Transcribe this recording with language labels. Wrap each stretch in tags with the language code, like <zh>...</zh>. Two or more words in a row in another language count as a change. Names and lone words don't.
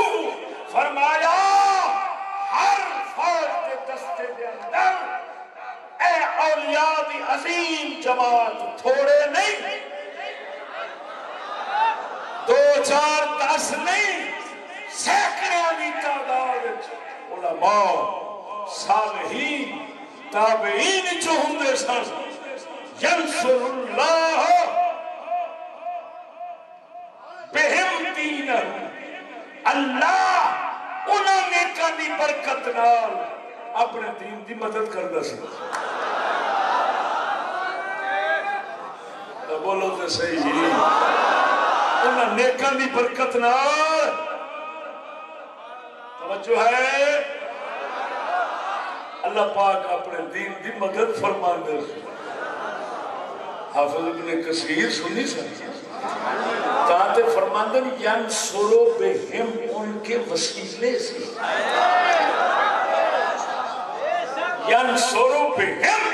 <pa>فرمایا ہر فوج کے دستے کے اندر اے اولیاء دی عظیم جماعت تھوڑے نہیں 2 4 10 نہیں سینکڑوں کی تعداد علماء صالحین تابعین جو ہوندے سن.</pa> <ar>ینصر اللہ بہم دینہ.</ar> <pa>اللہ انہاں نیکاں دی برکت نال اپنے دین دی مدد کردا سی. بولو تے صحیح انہاں نیکاں دی برکت نال توجہ ہے اللہ پاک اپنے دین دی مدد فرماندے. حافظ ابن کثیر سنی سن تاتے فرماندے</pa> <ar>ینصرو بہم</ar> <ur>ان کے وسیلے سے</ur> <ar>ینصرو بہم.</ar>